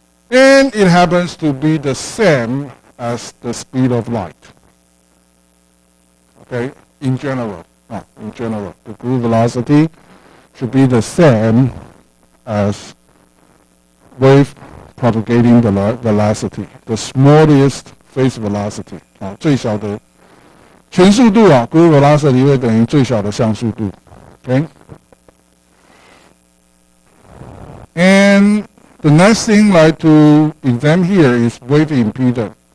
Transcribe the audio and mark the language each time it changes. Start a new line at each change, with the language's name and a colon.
English: And it happens to be the same as the speed of light. Okay, in general, the group velocity should be the same as wave propagating velocity, the smallest phase velocity.
Chinese: 最小的全速度group velocity 会等于最小的相速度。
English: Okay, and the next thing I'd like to examine here is wave impedance.